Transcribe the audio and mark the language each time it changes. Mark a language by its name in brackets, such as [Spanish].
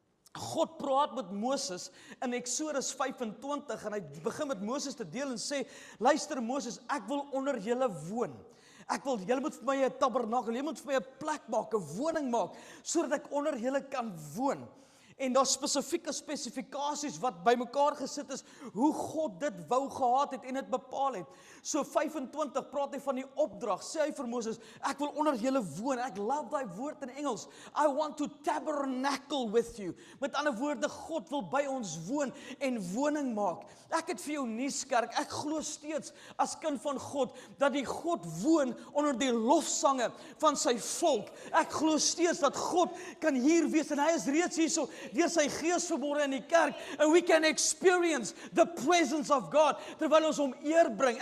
[Afrikaans] God praat met Moses in Exodus 25 en hy begin met Moses te deel en sê, luister Moses, ek wil onder julle woon. Julle moet vir my 'n tabernakel, julle moet vir my 'n plek maak, 'n woning maak, sodat ek onder julle kan woon. En daar spesifieke spesifikasies wat bymekaar gesit is, hoe God dit wou gehad het en dit bepaal het. So 25 praat hy van die opdrag, sê hy vir Moses, ek wil onder julle woon. Ek love daai woord in Engels. [English] I want to tabernacle with you. [Afrikaans] Met ander woorde, God wil by ons woon en woning maak. Ek het vir jou nuus kerk, ek glo steeds as kind van God, dat die God woon onder die lofsange van sy volk. Ek glo steeds dat God kan hier wees en hy is reeds hierso, deur sy gees vanmôre in die kerk, [English] and we can experience the presence of God, [Afrikaans] terwyl ons hom eer bring.